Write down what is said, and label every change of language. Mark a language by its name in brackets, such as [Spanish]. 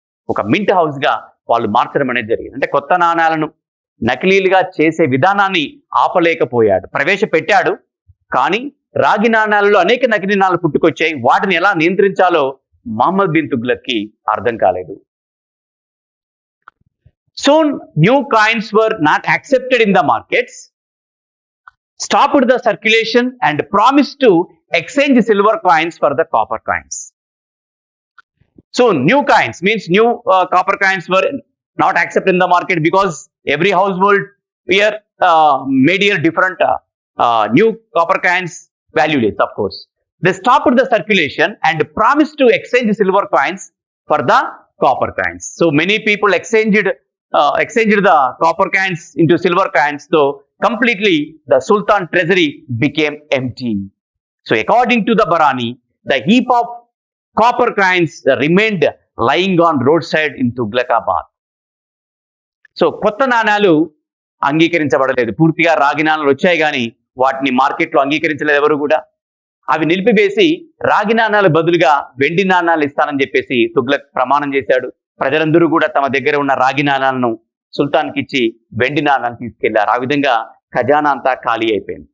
[Telugu] ఒక mint house గా వాళ్ళు మార్చడం అనేది జరిగింది. అంటే కొత్త నాణ్యాలను నకిలీలుగా చేసే విధానాన్ని ఆపలేకపోయాడు. ప్రవేశపెట్టాడు, కానీ రాగి నాణ్యాలలో అనేక నకిలీ నాణ్యాలు పుట్టుకొచ్చాయి. వాటిని ఎలా నియంత్రించాలో మహమ్మద్ బిన్ తుగ్లక్ కి అర్థం కాలేదు. [English] Soon new coins were not accepted in the markets, stopped the circulation and promised to exchange silver coins for the copper coins. So new coins means new copper coins were not accepted in the market because every household here made here different new copper coins valueless, of course. They stopped the circulation and promised to exchange silver coins for the copper coins. So many people exchanged the copper coins into silver coins, so completely the Sultan treasury became empty. So according to the Barani, the heap of copper coins remained lying on roadside in Tughlaqabad. [Telugu] So కొత్త నాణ్యాలు అంగీకరించబడలేదు. పూర్తిగా రాగి నాణ్యాలు వచ్చాయి కానీ వాటిని మార్కెట్లో అంగీకరించలేదు ఎవరు కూడా. అవి నిలిపివేసి రాగి నాణ్యాలు బదులుగా వెండి నాణ్యాలు ఇస్తానని చెప్పేసి తుగ్లక్ ప్రమాణం చేశాడు. ప్రజలందరూ కూడా తమ దగ్గర ఉన్న రాగి నాణ్యాలను సుల్తాన్కి ఇచ్చి వెండి నాణ్యాలను తీసుకెళ్లారు. ఆ విధంగా ఖజానా అంతా ఖాళీ అయిపోయింది.